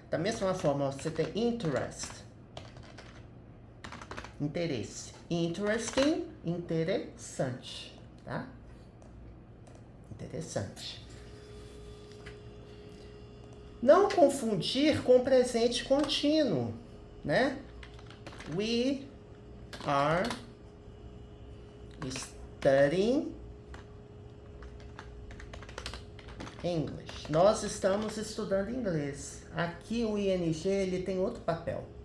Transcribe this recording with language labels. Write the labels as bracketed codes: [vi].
[pt] Da mesma forma, você tem interest, interesse. Interesting, interessante, tá? Interessante. Não confundir com presente contínuo, né? [en] We are studying English. [pt] Nós estamos estudando inglês. Aqui o ing, ele tem outro papel.